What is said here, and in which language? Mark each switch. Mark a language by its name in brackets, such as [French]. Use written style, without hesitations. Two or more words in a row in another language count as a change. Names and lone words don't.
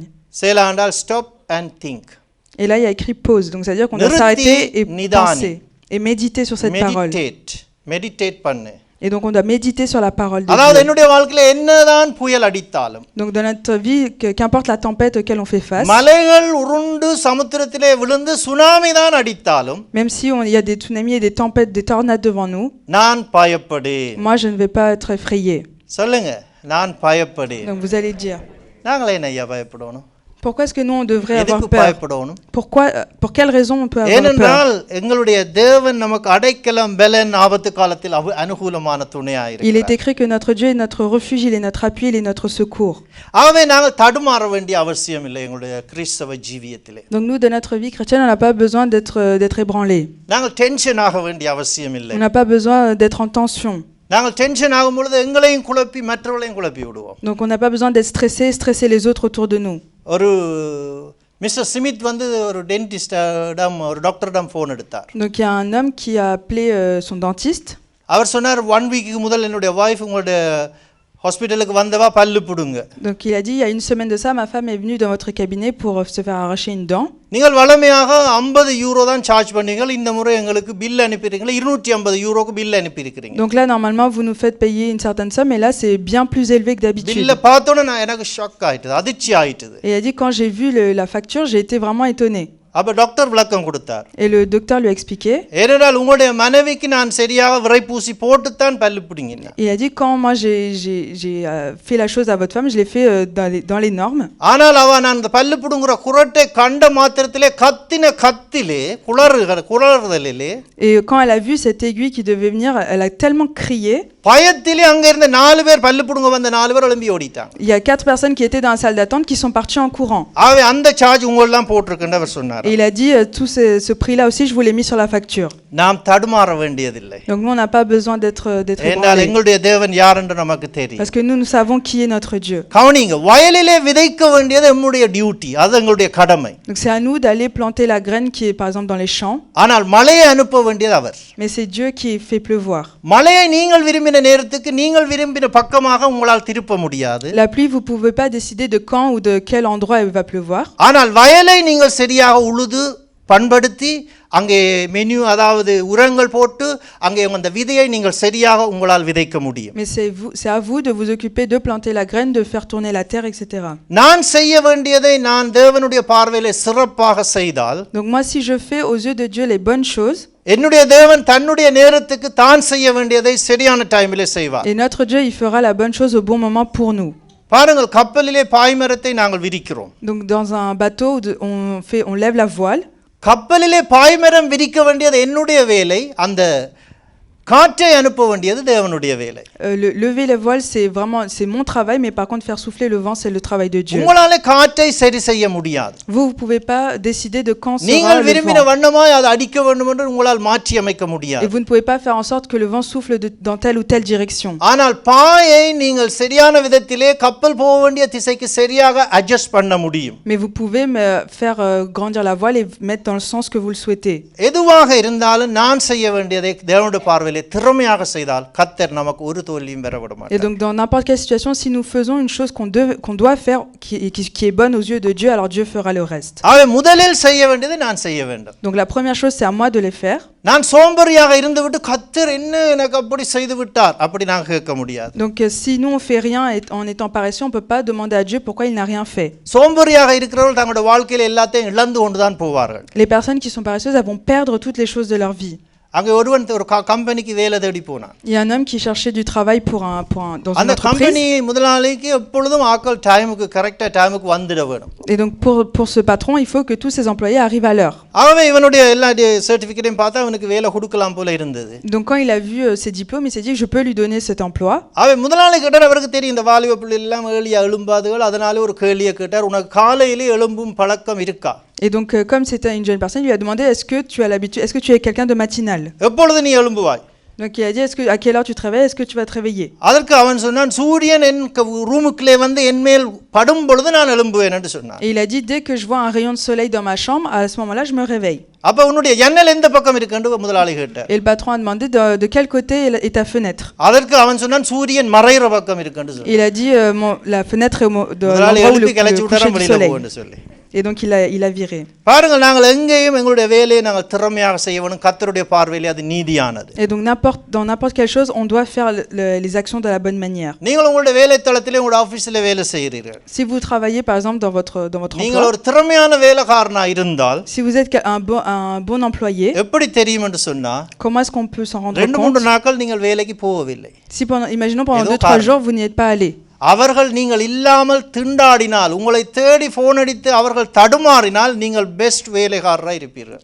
[Tamil] சேலா என்றால் [English] stop and think. [French] Et là, il y a écrit pause, donc ça veut dire qu'on doit s'arrêter et penser, et méditer sur cette parole. [Tamil] Meditate பண்ணு. [French] Et donc on doit méditer sur la parole de [Tamil] அதாவது [French] Dieu. [Tamil] என்னுடைய வாழ்க்கையில என்னதான் புயல் அடித்தாலும், [French] Donc dans notre vie, qu'importe la tempête auquel on fait face, [Tamil] மலைகள் உருண்டு சமுத்திரத்திலே விழுந்து சுனாமி தான் அடித்தாலும், [French] même si il y a des tsunamis et des tempêtes, des tornades devant nous, [Tamil] நான் பயப்படேன். [French] moi je ne vais pas être effrayé. [Tamil] சொல்லுங்க, நான் பயப்படேன். [French] Donc vous allez dire, [Tamil] நாங்களே என்ன ஐயா பயப்படணும்? [French] pourquoi est-ce que nous on devrait avoir [Tamil] எதுக்கு [French] peur? [Tamil] பயப்படணும்? [French] Pourquoi, pour quelle raison on peut avoir peur? [Tamil] ஏனென்றால் எங்களுடைய தேவன் நமக்கு அடைக்கலம் பலன் ஆபத்து காலத்தில் அனுகூலமான துணையாக [French] Il est [Tamil] இருக்கிறார். [French] écrit que notre Dieu est notre refuge, il est notre appui, il est notre secours. [Tamil] ஆகவே நாங்கள் தடுமாற வேண்டிய அவசியம் இல்லை எங்களுடைய கிறிஸ்தவ ஜீவியத்திலே. [French] Donc nous de notre vie chrétienne, on n'a pas besoin d'être ébranlé. [Tamil] நாங்கள் டென்ஷன் ஆக வேண்டிய அவசியம் இல்லை. [French] On n'a pas besoin d'être en tension. [Tamil] நாங்கள் டென்ஷன் ஆகும் பொழுது எங்களையும் குழப்பி மற்றவர்களையும் குழப்பி விடுவோம். [French] Donc on n'a pas besoin d'être stressé, stresser les autres autour de nous. [Tamil] ஒரு மிஸ்டர் ஸ்மித் வந்து ஒரு டென்டிஸ்டிடம் ஒரு டாக்டரிடம் ஃபோன் எடுத்தார். [French] Donc il y a un homme qui a appelé son dentiste. [Tamil] அவர் சொன்னார், 1 வீக்கு முதல் என்னுடைய வைஃப் உங்களுடைய ஹாஸ்பிட்டலுக்கு வந்தவா பல்லு புடுங்க. [French] Donc il a dit, il y a une semaine de ça, ma femme est venue dans votre cabinet pour se faire arracher une dent. [Tamil] நீங்கள் வளமையாக 50 யூரோ தான் சார்ஜ் பண்ணீங்க, இந்த முறை எங்களுக்கு பில் அனுப்பியிருக்கீங்க, 250 யூரோக்கு பில் அனுப்பியிருக்கிறீங்க. [French] Donc là normalement vous nous faites payer une certaine somme, et là c'est bien plus élevé que d'habitude. [Tamil] பில்ல பார்த்தோன்னே நான் எனக்கு ஷாக் ஆயிட்டது, அதிர்ச்சி ஆயிட்டது. [French] Et il a dit, quand j'ai vu la facture, j'ai été vraiment étonné. [Tamil] அப்ப டாக்டர் விளக்கம் கொடுத்தார். [French] Et le docteur lui a expliqué. [Tamil] ஏனென்றால் உங்களுடைய மனைவிக்கு நான் சரியாக விரைப்பூசி போட்டுத்தான் பல்லு பிடுங்கினேன். [French] Il a dit, quand moi j'ai fait la chose à votre femme, je l'ai fait dans les normes. [Tamil] ஆனால் அவ நான் அந்த பல்லு பிடுங்குற குரட்டை கண்ட மாத்திரத்திலே கத்தின கத்திலே குளறுதலிலே. [French] Et quand elle a vu cette aiguille qui devait venir, elle a tellement crié. [Tamil] பயத்திலே அங்க இருந்த 4 பேர் பல்லு பிடுங்க வந்த 4 பேர் எழும்பி ஓடிட்டாங்க. [French] Il y a 4 personnes qui étaient dans la salle d'attente qui sont parties en courant. [Tamil] ஆவே அந்த சார்ஜ் உங்களெல்லாம் போட்டுருக்குன்னு அவர் சொன்னார். [French] Et il a dit, tout ce prix-là aussi, je vous l'ai mis sur la facture. [Tamil] நாம் தடுமாற வேண்டியதில்லை. [French] Donc nous on n'a pas besoin d'être [Tamil] ஏனென்றால் எங்களுடைய தேவன் யார் என்று நமக்கு தெரியும். [French] Parce que nous savons qui est notre Dieu. [Tamil] கவனிங்க, வயலிலே விதைக்க வேண்டியது நம்முடைய டியூட்டி, அது எங்களுடைய கடமை. [French] Donc c'est à nous d'aller planter la graine qui est par exemple dans les champs. [Tamil] ஆனால் மழையை அனுப்ப வேண்டியது அவர். [French] Mais c'est Dieu qui fait pleuvoir. [Tamil] மழையை நீங்கள் விரும்பின நேரத்துக்கு நீங்கள் விரும்பின பக்கமாக உங்களால் திருப்ப முடியாது. [French] La pluie, vous pouvez pas décider de quand ou de quel endroit elle va pleuvoir. [Tamil] ஆனால் வயலை நீங்கள் சரியாக உழுது பண்படுத்தி அங்கே மெனு அதாவது உரங்கள் போட்டு அங்கே அந்த விதையை நீங்கள் சரியாக உங்களால் விதைக்க முடியும். [French] Mais c'est à vous de vous occuper de planter la graine, de faire tourner la terre, etc. [Tamil] நான் செய்ய வேண்டியதை நான் தேவனுடைய பார்வையிலே சிறப்பாக செய்தால், [French] Donc moi, si je fais aux yeux de Dieu les bonnes choses, [Tamil] என்னுடைய தேவன் தன்னுடைய நேரத்துக்கு தான் செய்ய வேண்டியதை சரியான டைமிலே செய்வார். [French] et notre Dieu, il fera la bonne chose au bon moment pour nous. [Tamil] பாருங்கள், கப்பலிலே பாய்மரத்தை நாங்கள் விரிக்கிறோம். [French] Donc dans un bateau, on lève la voile. [Tamil] கப்பலிலே பாய்மரம் விரிக்க வேண்டியது என்னுடைய வேலை, அந்த காற்றை அனுப்ப வேண்டியது தேவனுடைய வேலை. [French] Lever les voiles, c'est mon travail, mais par contre faire souffler le vent, c'est le travail de Dieu. [Tamil] உங்களால காற்றை சரி செய்ய முடியாது. [French] Vous pouvez pas décider de quand sera [Tamil] நீங்கள் [French] le [Tamil] விரும்பின [French] vent. [Tamil] வண்ணமாய் அதை அடிக்க வேண்டும் என்று உங்களால் மாற்றி அமைக்க [French] Et [Tamil] முடியாது. [French] vous ne pouvez pas faire en sorte que le vent souffle dans telle ou telle direction. [Tamil] ஆனால் பாயை நீங்கள் சரியான விதத்திலே கப்பல் போக வேண்டிய திசைக்கு சரியாக அட்ஜஸ்ட் பண்ண முடியும். [French] Mais vous pouvez faire grandir la voile et mettre dans le sens que vous le souhaitez. [Tamil] எதுவாக இருந்தாலும் நான் செய்ய வேண்டியதை தேவனுடைய பார்வையிலே திறமையாக செய்தால் கர்த்தர் நமக்கு ஒரு தோல்வியும் பெற விட [French] Et [Tamil] மாட்டார். [French] donc dans n'importe quelle situation, si nous faisons une chose qu'on doit faire qui est bonne aux yeux de Dieu, alors Dieu fera le reste. [Tamil] ஆகவே முதலில் செய்ய வேண்டியதை நான் செய்ய வேண்டும். [French] Donc la première chose, c'est à moi de les faire. [Tamil] நான் சோம்பேறியாக இருந்துவிட்டு கர்த்தர் என்ன எனக்கு அப்படி செய்து விட்டார் அப்படி நான் கேட்க முடியாது. [French] Donc si nous on fait rien en étant paresseux, on peut pas demander à Dieu pourquoi il n'a rien fait. [Tamil] சோம்பேறியாக இருக்கிறவர்கள் தங்களுடைய வாழ்க்கையில் எல்லாத்தையும் இழந்து கொண்டு தான் போவார்கள். [French] Les personnes qui sont paresseuses, elles vont perdre toutes les choses de leur vie. [Tamil] அங்கே ஒருவன் ஒரு கம்பெனிக்கு வேலை தேடி போனான். [French] Il y a un homme qui cherchait du travail dans une [Tamil] அந்த [French] entreprise. [Tamil] கம்பெனி முதலாளிக்கு எப்பொழுதும் ஆட்கள் டைமுக்கு [English] correct time [Tamil] வந்துட வேணும். [French] Et donc pour ce patron, il faut que tous ses employés arrivent à l'heure. [Tamil] அவன் இவனுடைய எல்லா சர்டிபிகேட்டையும் பார்த்தா அவனுக்கு வேலை கொடுக்கலாம் போல இருந்தது. [French] Donc quand il a vu ses diplômes, il s'est dit que je peux lui donner cet emploi. [Tamil] அவன் முதலாளி கேட்டார், அவருக்கு தெரியும் இந்த வாலிப பிள்ளை எல்லாம் ஏழியா எழும்பாதுகள், அதனால ஒரு கேள்வியை கேட்டார், உனக்கு காலையிலே எழும்பும் பழக்கம் இருக்கா? [French] Et donc comme c'était une jeune personne, il lui a demandé est-ce que tu es quelqu'un de matinal? [Tamil] எப்பொழுது நீ எழும்புவாய்? [French] Donc il a dit à quelle heure tu te réveilles? Est-ce que tu vas te réveiller? [Tamil] அதற்கு அவன் சொன்னான், சூரியன் என் ரூமுக்குள்ளே வந்து என் மேல் படும் பொழுது நான் எழும்புவேன் என்று சொன்னான். [French] Et il a dit dès que je vois un rayon de soleil dans ma chambre, à ce moment-là, je me réveille. [Tamil] அப்ப உன்னுடைய ஜன்னல் எந்த பக்கம் இருக்குன்னு முதலாளி கேட்டார். [French] Et le patron a demandé de quel côté est ta fenêtre? [Tamil] அதற்கு அவன் சொன்னான், சூரியன் மறைகிற பக்கம் இருக்குன்னு சொன்னான். [French] Il a dit la fenêtre est de [Tamil] முதலாளி [French] l'endroit où [Tamil] எழுப்பி கிளச்சி [French] le [Tamil] விட்டாரா [French] coucher du [Tamil] வெளியில [French] soleil. [Tamil] போன்னு சொல்லி. [French] Et donc il a viré. [Tamil] பாருங்கள், நாங்கள் எங்கேயும் எங்களுடைய வேலையை நாங்கள் திறமையாக செய்ய வேணும். கர்த்தருடைய பார்வையிலே அது நீதியானது. [French] Et donc dans n'importe quelle chose, on doit faire les actions de la bonne manière. [Tamil] நீங்கள் உங்களுடைய வேலை தளத்திலே உங்களுடைய ஆபீஸிலே வேலை செய்கிறீர்கள். [French] Si vous travaillez par exemple dans votre [Tamil] நீங்கள் [French] emploi, [Tamil] ஒரு திறமையான வேலைக்காரனா இருந்தால் [French] si vous êtes un bon employé, [Tamil] எப்படி தெரியும் என்று சொன்னா, [French] comment est-ce qu'on peut s'en rendre 2-3 compte? [Tamil] நாட்கள் நீங்கள் வேலைக்கு போகவில்லை. [French] Si imaginons pendant Édo 2-3 jours, vous n'y êtes pas allé. [Tamil] அவர்கள் நீங்கள் இல்லாமல் திண்டாடினால், உங்களை தேடி போன் அடித்து அவர்கள் தடுமாறினால் நீங்கள் பெஸ்ட் வேலைக்காரராக இருப்பீர்கள்.